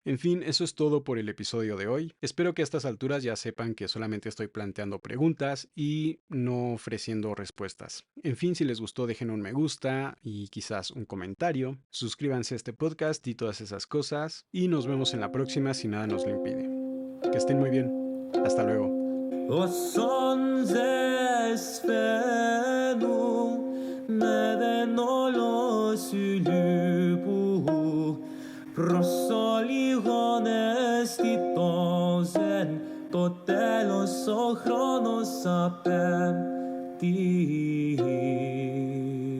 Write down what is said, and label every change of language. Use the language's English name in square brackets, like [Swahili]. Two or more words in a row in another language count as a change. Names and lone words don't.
[Spanish] En fin, eso es todo por el episodio de hoy. Espero que a estas alturas ya sepan que solamente estoy planteando preguntas y no ofreciendo respuestas. En fin, si les gustó, dejen un me gusta y quizás un comentario. Suscríbanse a este podcast y todas esas cosas. Y nos vemos en la próxima si nada nos lo impide. Que estén muy bien. Hasta luego. Och sånn zesfenu meden olosulubu prosoligones titozen totelos ochronos apem ti